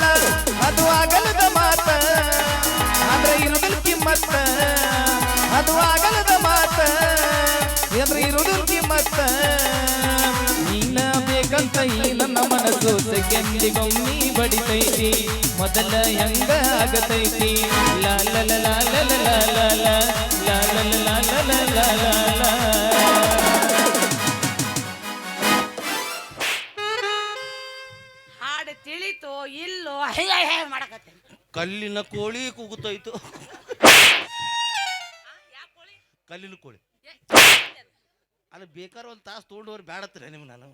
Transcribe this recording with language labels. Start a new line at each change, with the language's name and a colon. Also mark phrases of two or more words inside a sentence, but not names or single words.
Kannada: ಅದು ಆಗಲದ ಮಾತ ಆದ್ರೆ ಇರುವುದಿಲ್ಲ ಕಿಮ್ಮತ್ತ. ಅದು ಆಗಲದ ಮಾತ ಎದ್ರೆ ಇರುವುದಿಲ್ಲ ಕಿಮ್ಮತ್ತ. ನೀನ ಬೇಕಂತ ಈ ನನ್ನ ಮನಸ್ಸು ಸೆಕೆಂಡಿಗೊಮ್ಮಿ ಬಡಿತೈತಿ ಮೊದಲ ಹೆಂಗ ಆಗತೈತಿ. ಲಾ ಲ ಲ ಲ ಲ ಲ ಲ ಲ ಲ ಲಾ ಲ ಲ ಲ ಲ ಲ ಲ ಲ ಲ. ಹಾಡು ತಿಳಿತೋ ಇಲ್ಲೋ ಮಾಡಕತ್ತೆ. ಕಲ್ಲಿನ ಕೋಳಿ ಕೂಗುತ್ತೋಯ್ತು. ಕಲ್ಲಿನ ಕೋಳಿ ಅದು ಬೇಕಾದ್ರೆ ಒಂದು ತಾಸು ತೊಗೊಂಡವ್ರು ಬೇಡತ್ತಾರೆ ನಿಮ್ಗೆ ನಾನು.